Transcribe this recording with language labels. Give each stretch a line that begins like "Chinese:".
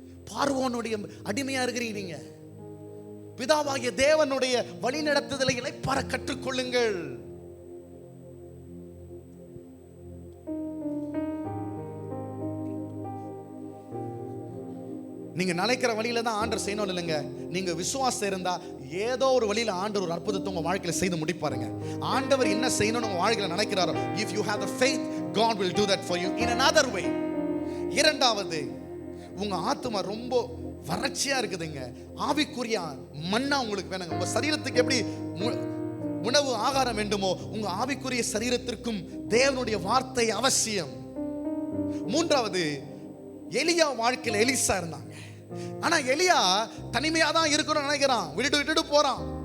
Tamil: பார்வோனுடைய அடிமையா இருக்கிறீங்க. பிதாவாகிய தேவனுடைய வழி நடத்துதலை இளைப்பாற கற்றுக்கொள்ளுங்கள். நீங்க நினைக்கிற வழியில தான் ஆண்டவர் செய்யணும் இல்லைங்க. நீங்க விசுவாசம் இருந்தா ஏதோ ஒரு வழியில ஆண்டவர் ஒரு அற்புதத்தை உங்க வாழ்க்கையில செய்து முடிப்பாருங்க. ஆண்டவர் என்ன செய்யணும்னு உங்க வாழ்க்கையில நினைக்கிறாரோ,
English: if you have the faith, God will do that for you in another way.
Tamil: இரண்டாவது, உங்க ஆத்மா ரொம்ப வறட்சியா இருக்குதுங்க. ஆவிக்குரிய மன்னா உங்களுக்கு வேணுங்க. உங்க சரீரத்துக்கு எப்படி உணவு ஆகாரம் வேண்டுமோ உங்க ஆவிக்குரிய சரீரத்திற்கும் தேவனுடைய வார்த்தை அவசியம். மூன்றாவது, எலியா வாழ்க்கையில எலிசா இருந்தாங்க. ஆனா எலியா தனிமையா தான் இருக்கணும்னு நினைக்கிறான். விட்டுட்டு போறான்.